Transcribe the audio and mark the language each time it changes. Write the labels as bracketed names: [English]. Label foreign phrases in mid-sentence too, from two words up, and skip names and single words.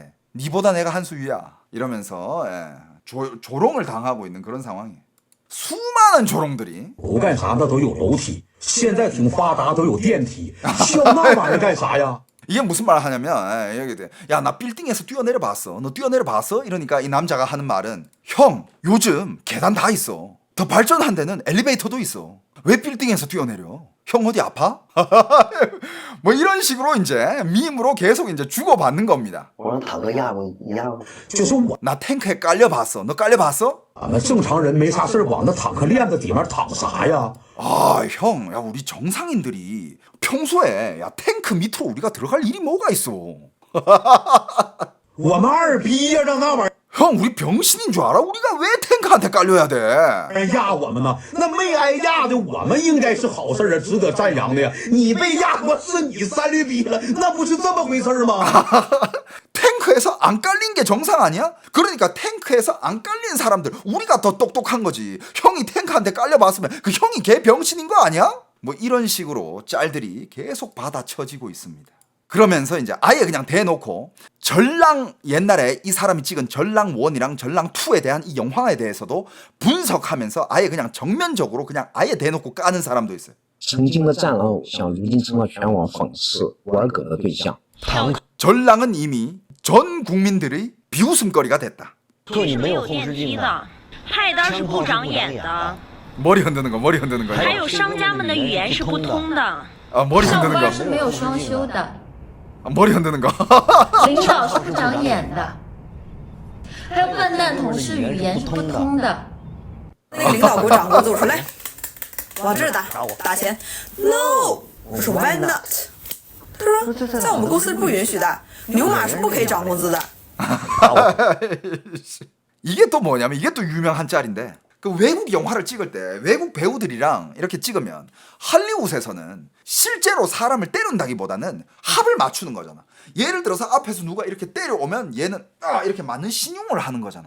[Korean] 니보다 내가 한 수 위야. 이러면서 조롱을 당하고 있는 그런 상황이에요. 수많은 조롱들이 [Chinese] 不干啥的都有楼梯，现在挺发达，都有电梯，需要那玩意儿干啥呀？ [Korean] 이게 무슨 말을 하냐면 여기 야, 나 빌딩에서 뛰어내려 봤어. 너 뛰어내려 봤어? 이러니까 이 남자가 하는 말은 형, 요즘 계단 다 있어. 더 발전한 데는 엘리베이터도 있어. 왜 빌딩에서 뛰어내려? 형 어디 아파? 뭐 이런 식으로 이제 밈으로 계속 이제 주고받는 겁니다. [Chinese] 我让坦克压过你压过吗？就是我 [Korean] 나 탱크에 깔려봤어. 너 깔려봤어? [Chinese] 们正常人没啥事往那坦克链子底面躺啥呀？ [Korean] 아, 형, 야, 우리 정상인들이 평소에 야, 탱크 밑으로 우리가 들어갈 일이 뭐가 있어? [Chinese] 我们二逼呀，让那玩意儿 [Korean] 형 우리 병신인 줄 알아? 우리가 왜 탱크한테 깔려야 돼? [Chinese] 挨压我们呢？那没挨压的我们应该是好事啊，值得赞扬的呀。你被压过，是你三驴逼了，那不是这么回事吗？ [Korean] 탱크에서 안 깔린 게 정상 아니야? 그러니까 탱크에서 안 깔린 사람들 우리가 더 똑똑한 거지. 형이 탱크한테 깔려봤으면 그 형이 개 병신인 거 아니야? 뭐 이런 식으로 짤들이 계속 받아쳐지고 있습니다. 그러면서 이제 아예 그냥 대놓고 전랑 옛날에 이 사람이 찍은 전랑 1이랑 전랑 2에 대한 이 영화에 대해서도 분석하면서 아예 그냥 정면적으로 그냥 아예 대놓고 까는 사람도 있어요. [Chinese] 曾经的战狼偶像，如今成了全网讽刺玩梗的对象。 [Korean] 전랑은 이미 전 국민들의 비웃음거리가 됐다. [Chinese] 特你没有后视镜的，派单是部长演的， [Korean] 머리 흔드는 거, 머리 흔드는 거. [Chinese] 还有商家们的语言是不通的。 [Korean] 아, 머리 흔드는 거. [Chinese] 是没有双休的， [Korean] 아, 머리 흔드는 거. [Chinese] 领导是部长演的，还有笨蛋同事语言是不通的。那个领导给我长工资，我说来，往这儿打，打钱。No，我说 [English] Why not？ [Chinese] 他说在我们公司是不允许的，牛马是不可以涨工资的。 [Korean] 이게 또 뭐냐면 이게 또 유명한 짤인데 그 외국 영화를 찍을 때 외국 배우들이랑 이렇게 찍으면 할리우드에서는 실제로 사람을 때린다기보다는 합을 맞추는 거잖아. 예를 들어서 앞에서 누가 이렇게 때려오면 얘는 이렇게 맞는 신용을 하는 거잖아요.